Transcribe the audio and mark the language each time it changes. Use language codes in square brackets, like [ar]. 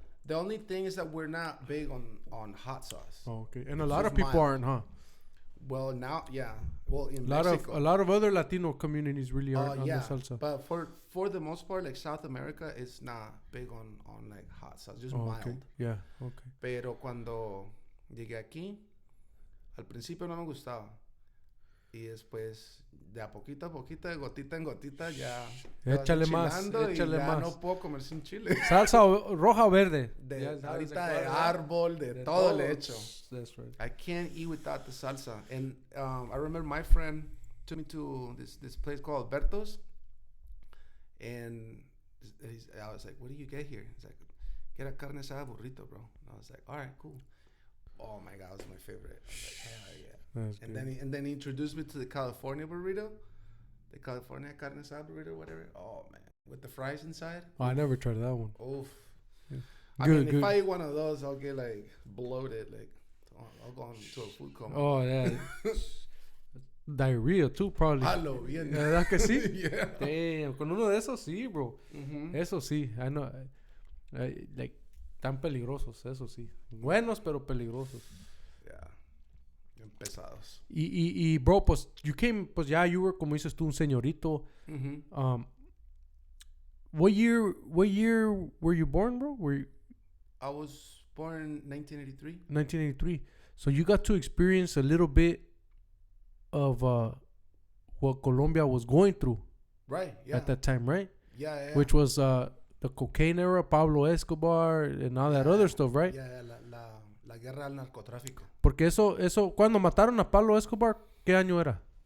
[en] The only thing is that we're not big on hot sauce. Oh, okay, and a lot of people aren't, huh? Well, now, yeah. Well, in Mexico, a lot of other Latino communities really aren't on the salsa. But for the most part, like South America is not big on like hot sauce, just mild. Okay. Yeah, okay. [es] Pero cuando llegué aquí, al principio no me gustaba. Y después, de a poquito, de gotita en gotita, ya échale más. No puedo comer sin chile. ¿Salsa roja o verde? Ahorita de árbol, de todo le echo. [en] That's right. I can't eat without the salsa. And I remember my friend took me to this place called Alberto's. And I was like, what do you get here? He's like, get a carne asada burrito, bro. And I was like, all right, cool. Oh my God, it was my favorite. I was like, hell yeah. That's good. And then he introduced me to the California burrito, the California carne asada burrito, whatever. Oh man, with the fries inside. Oh, I never tried that one. Oof. Yeah. I mean, if I eat one of those, I'll get like bloated. Like, I'll go into a food coma. Oh yeah. Diarrhea too, probably. [es] Halo, bien. ¿Verdad que sí? [en] Yeah. [es] Damn, con uno de esos sí, bro. Mm-hmm. Eso sí, [en] I know. [es] Like, tan peligrosos, eso sí. Buenos, pero peligrosos. Yeah. Bien pesados. Y bro, pues, pues ya, [en] you were, [es] como dices tú, un señorito. Mm-hmm. [en] What year were you born, bro? I was born in 1983. 1983. So you got to experience a little bit of what Colombia was going through Right, yeah. at that time, right? Yeah. Which was the cocaine era, Pablo Escobar, and all that other stuff, right? [es] Yeah, la guerra al narcotráfico. Porque eso, cuando mataron a Pablo Escobar, ¿qué año era?